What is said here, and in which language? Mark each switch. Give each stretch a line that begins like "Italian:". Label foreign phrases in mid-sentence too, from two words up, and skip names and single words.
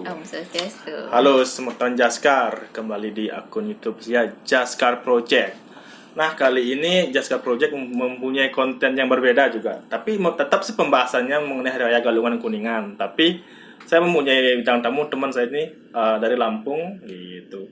Indonesian: Om Swastiastu. Halo semutan Jaskar, kembali di akun YouTube saya Jaskar Project. Nah, kali ini Jaskar Project mempunyai konten yang berbeda juga. Tapi tetap sih pembahasannya mengenai Hari Raya Galungan Kuningan. Tapi saya mempunyai bintang tamu teman saya ini dari Lampung gitu.